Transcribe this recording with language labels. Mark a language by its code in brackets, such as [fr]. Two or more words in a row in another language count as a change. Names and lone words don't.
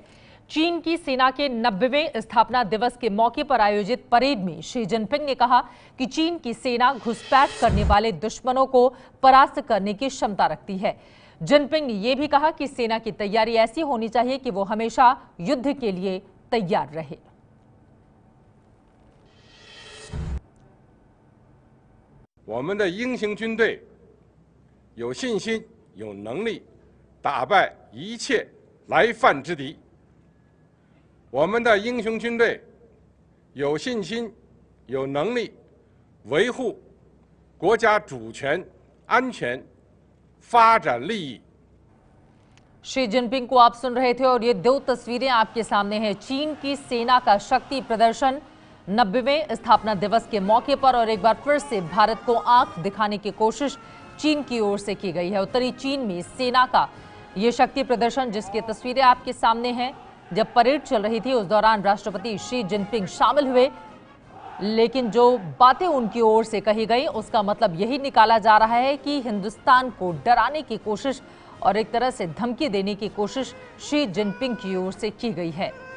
[hi] चीन की सेना के 90वें स्थापना दिवस के मौके पर आयोजित परेड में शी जिनपिंग ने कहा कि चीन की सेना घुसपैठ करने वाले दुश्मनों को परास्त करने की क्षमता रखती है। जिनपिंग ने यह भी कहा कि सेना की तैयारी ऐसी होनी चाहिए कि वो हमेशा युद्ध के लिए तैयार रहे। [zh] 我们的英雄军队有信心、有能力打败一切来犯之敌。我们的英雄军队有信心、有能力维护国家主权、安全、发展利益。 [hi] शी जिनपिंग को आप सुन रहे थे और ये दो तस्वीरें आपके सामने हैं। चीन की सेना का शक्ति प्रदर्शन 90वें स्थापना दिवस के मौके पर और एक बार फिर से भारत को आंख दिखाने की कोशिश चीन की ओर से की गई है। उत्तरी चीन में सेना का ये शक्ति प्रदर्शन, जिसकी तस्वीरें आपके सामने हैं, जब परेड चल रही थी उस दौरान राष्ट्रपति शी जिनपिंग शामिल हुए, लेकिन जो बातें उनकी ओर से कही गई उसका मतलब यही निकाला जा रहा है कि हिंदुस्तान को डराने की कोशिश और एक तरह से धमकी देने की कोशिश शी जिनपिंग की ओर से की गई है।